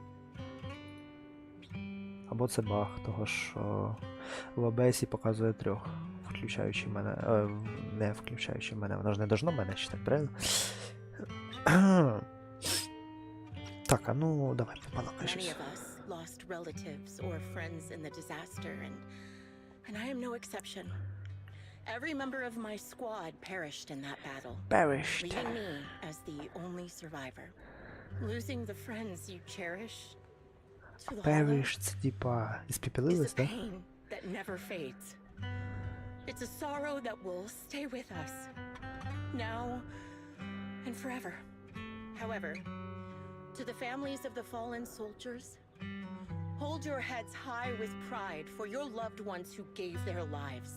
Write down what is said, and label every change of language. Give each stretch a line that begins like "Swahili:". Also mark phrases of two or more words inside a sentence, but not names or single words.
Ukrainian: Або це баг, того що в OBS показує 3, включаючи мене. Не включаючи мене, воно ж не должно мене читати, правильно? Так, а ну, давай, побалакай щось.
English: Lost relatives or friends in the disaster, and I am no exception. Every member of my squad perished in that battle, leaving me as the only survivor. Losing the friends you cherish to the Perished,
Ukrainian: це типа, іспепелились, да?
English: pain that never fades. It's a sorrow that will stay with us, now and forever. However, to the families of the fallen soldiers, hold your heads high with pride for your loved ones who gave their lives.